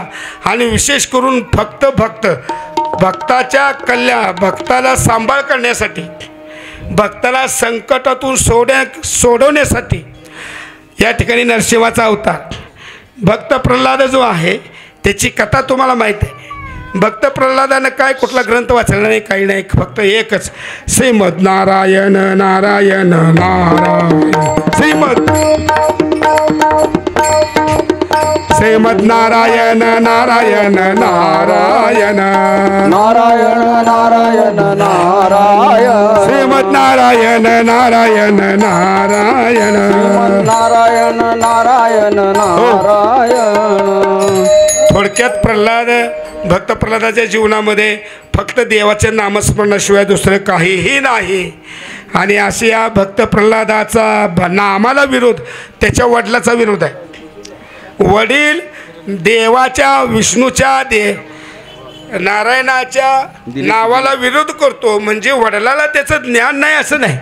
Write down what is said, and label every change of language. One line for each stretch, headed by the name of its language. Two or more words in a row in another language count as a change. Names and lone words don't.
Marathi: आणि विशेष करून फक्त भक्ताच्या भक्ताला सांभाळ करण्यासाठी, भक्ताला संकटातून सोडवण्यासाठी या ठिकाणी नरसिंहाचा अवतार. भक्त प्रल्हाद जो आहे त्याची कथा तुम्हाला माहीत आहे. भक्त प्रल्हादानं काय कुठला ग्रंथ वाचला नाही, काही नाही, फक्त एकच श्रीमद नारायण नारायण नारायण. श्रीमद नारायण नारायण नारायण नारायण नारायण नारायण, श्रीमद नारायण नारायण नारायण नारायण नारायण नारायण. थोडक्यात प्रल्हाद भक्त प्रल्हादाच्या जीवनामध्ये फक्त देवाच्या नामस्मरणाशिवाय दुसरं काहीही नाही. आणि असे या भक्त प्रल्हादाचा नामाला विरोध त्याच्या वडिलाचा विरोध आहे. वडील देवाच्या विष्णूच्या नारायणाच्या नावाला विरोध करतो म्हणजे वडिलाला त्याचं ज्ञान नाही असं नाही.